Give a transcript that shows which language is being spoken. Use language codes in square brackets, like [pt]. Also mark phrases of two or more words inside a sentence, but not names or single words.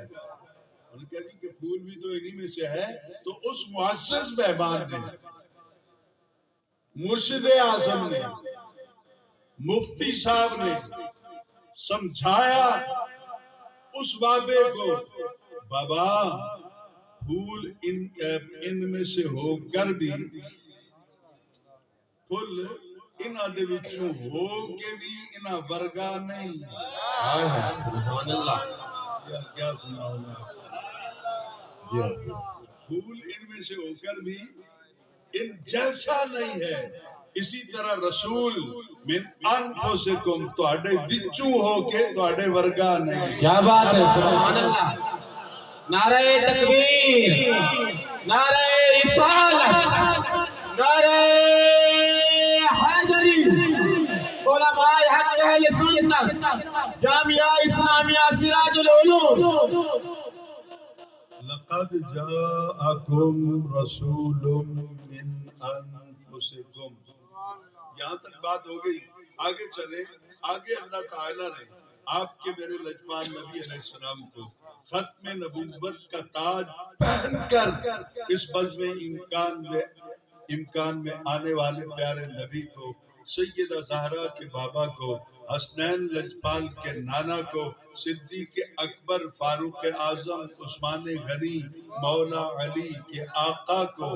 [ur] انہوں نے کہا جی کہ پھول بھی تو انہی میں سے ہے. تو اس معزز مہمان نے، مرشد اعظم نے، مفتی صاحب نے سمجھایا اس بابے کو، بابا پھول ان میں سے ہو کر بھی، [pa] پھول انہاں دے وچوں ہو کے بھی انہاں ورگا نہیں. [ur] سبحان اللہ. کیا سناؤں میں، پھول ان میں سے ہو کر بھی ان جیسا نہیں ہے. اسی طرح [ar] رسول من انفسکم [pa] تواڈے وچوں ہو کے تواڈے ورگا نہیں. [ur] کیا بات ہے، سبحان اللہ. نعرہ تکبیر، نعرہ رسالت، نعرہ حیدری، علماء حق اہل سنت، جامعہ اسلامیہ سراج العلوم. [ar] لقد جاءکم رسول من انفسکم. [ur] یہاں تک بات ہو گئی. آگے چلے. آگے اللہ تعالیٰ نے آپ کے میرے لجپال نبی علیہ السلام کو ختم نبوت کا تاج پہن کر اس بزم امکان میں آنے والے پیارے نبی کو، سیدہ زہرا کے بابا کو، حسنین لجپال کے نانا کو، صدیق اکبر، فاروق اعظم، عثمان غنی، مولا علی کے آقا کو.